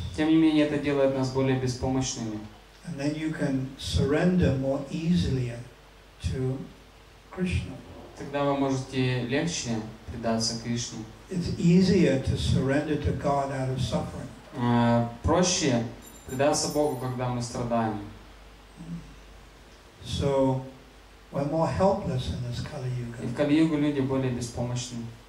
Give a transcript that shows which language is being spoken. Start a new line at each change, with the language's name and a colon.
Russian: Тем не менее, это делает нас более беспомощными.
English: And then you can surrender more easily to Krishna.
Russian: Тогда вы можете легче предаться Кришне.
English: It's easier to surrender to God out of suffering.
Russian: Проще предаться Богу, когда мы страдаем.
English: So we're more helpless in this Kali Yuga.
Russian: И в Кали-югу люди более беспомощны.